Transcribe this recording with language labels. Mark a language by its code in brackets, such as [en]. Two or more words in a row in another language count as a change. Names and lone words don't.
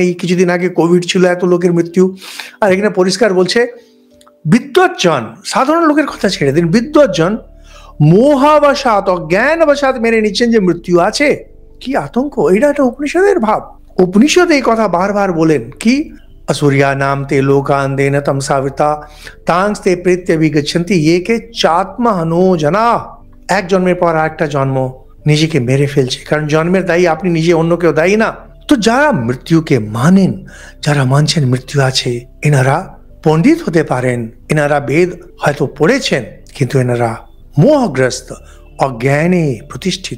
[bn] কিছুদিন আগে কোভিড ছিল, এত লোকের মৃত্যু। আর এখানে পরিষ্কার বলছে বিদ্বজ্জন, সাধারণ লোকের কথা ছেড়ে দিন, বিদ্বজ্জন মোহাবসাত, অজ্ঞানবশাত মেনে নিচ্ছেন যে মৃত্যু আছে। কি আতঙ্ক! এটা একটা উপনিষদের ভাব। উপনিষদ এই কথা বারবার বলেন কি, [sa] असुरिया नाम ते लोकान देन तमसाविता तांस ते प्रेत्य विगच्छन्ति ये के चात्महनो जना। [bn] এক জন্মের পর আরেকটা জন্ম, নিজেকে মেরে ফেলছে, কারণ জন্মের দায়ী আপনি নিজে, অন্য কেউ দায়ী না। তো যারা মৃত্যুকে মানেন, যারা মানছেন মৃত্যু আছে, এনারা পণ্ডিত হতে পারেন, এনারা বেদ হয়তো পড়েছেন, কিন্তু এনারা মোহগ্রস্ত, অজ্ঞানে প্রতিষ্ঠিত।